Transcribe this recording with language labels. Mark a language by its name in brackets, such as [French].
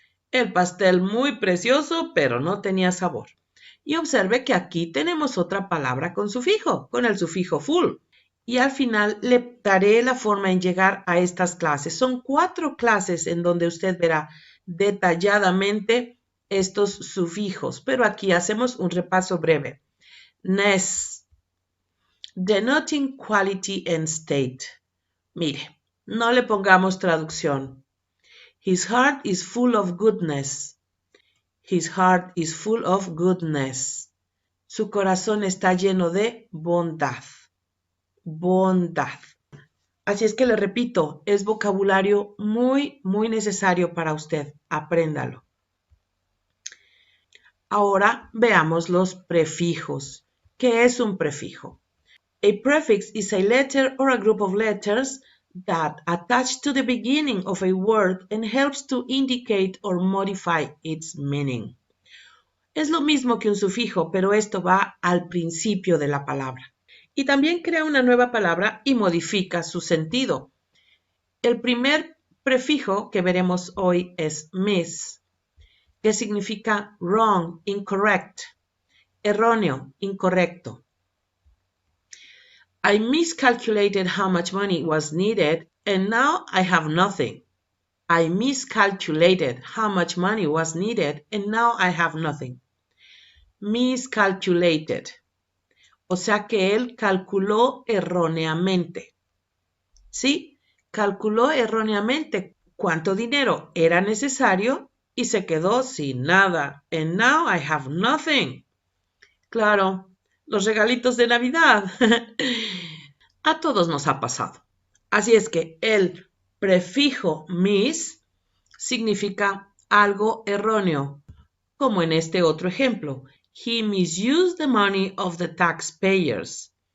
[Spanish] El pastel muy precioso, pero no tenía sabor. Y observe que aquí tenemos otra palabra con sufijo, con el sufijo full. Y al final le daré la forma en llegar a estas clases. Son 4 clases en donde usted verá detalladamente estos sufijos, pero aquí hacemos un repaso breve. [English] Ness, denoting quality and state. [Spanish] Mire, no le pongamos traducción. [English] His heart is full of goodness. His heart is full of goodness. [Spanish] Su corazón está lleno de bondad. Bondad. Así es que le repito, es vocabulario muy, muy necesario para usted. Apréndalo. Ahora veamos los prefijos. ¿Qué es un prefijo? [English] A prefix is a letter or a group of letters that attach to the beginning of a word and helps to indicate or modify its meaning. [Spanish] Es lo mismo que un sufijo, pero esto va al principio de la palabra. Y también crea una nueva palabra y modifica su sentido. El primer prefijo que veremos hoy es miss, que significa [English] wrong, incorrect, [Spanish] erróneo, incorrecto. [English] I miscalculated how much money was needed and now I have nothing. I miscalculated how much money was needed and now I have nothing. Miscalculated. [Spanish] O sea que él calculó erróneamente. ¿Sí? Calculó erróneamente cuánto dinero era necesario y se quedó sin nada. [English] And now I have nothing. [Spanish] Claro, los regalitos de Navidad. A todos nos ha pasado. Así es que el prefijo mis significa algo erróneo, como en este otro ejemplo. [English] He misused the money of the taxpayers.